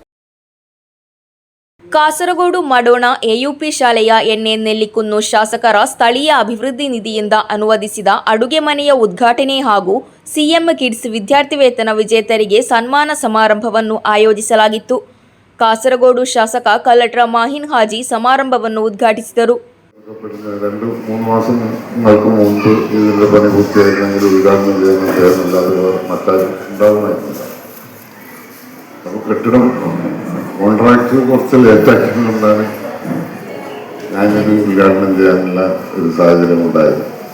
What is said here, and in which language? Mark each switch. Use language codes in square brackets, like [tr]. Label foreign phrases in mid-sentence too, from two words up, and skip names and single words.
[kn] ಕಾಸರಗೋಡು ಮಡೋಣ ಎಯುಪಿ ಶಾಲೆಯ ಎನ್ಎ ನೆಲ್ಲಿಕುನ್ನು ಶಾಸಕರ ಸ್ಥಳೀಯ ಅಭಿವೃದ್ಧಿ ನಿಧಿಯಿಂದ ಅನುವಾದಿಸಿದ ಅಡುಗೆ ಮನೆಯ ಉದ್ಘಾಟನೆ ಹಾಗೂ ಸಿಎಂ ಕಿಡ್ಸ್ ವಿದ್ಯಾರ್ಥಿ ವೇತನ ವಿಜೇತರಿಗೆ ಸನ್ಮಾನ ಸಮಾರಂಭವನ್ನು ಆಯೋಜಿಸಲಾಗಿತ್ತು. ಕಾಸರಗೋಡು ಶಾಸಕ ಕಲ್ಲಟ್ರ ಮಾಹಿನ್ ಹಾಜಿ ಸಮಾರಂಭವನ್ನು ಉದ್ಘಾಟಿಸಿದರು. [ml] 2-3 മാസങ്ങൾക്ക് മുമ്പ് ഇതിൻ്റെ പണി പൂർത്തിയായിരുന്നെങ്കിൽ ഉദ്ഘാടനം ചെയ്യുന്നുണ്ടായിരുന്നില്ല. അത് മറ്റാരുണ്ടാകുമായിരുന്നില്ല. അപ്പോൾ കെട്ടിടം കോൺട്രാക്ട് കുറച്ച് ലേറ്റാക്കിയതുകൊണ്ടാണ് ഞാനൊരു ഉദ്ഘാടനം ചെയ്യാനുള്ള ഒരു സാഹചര്യം ഉണ്ടായത്.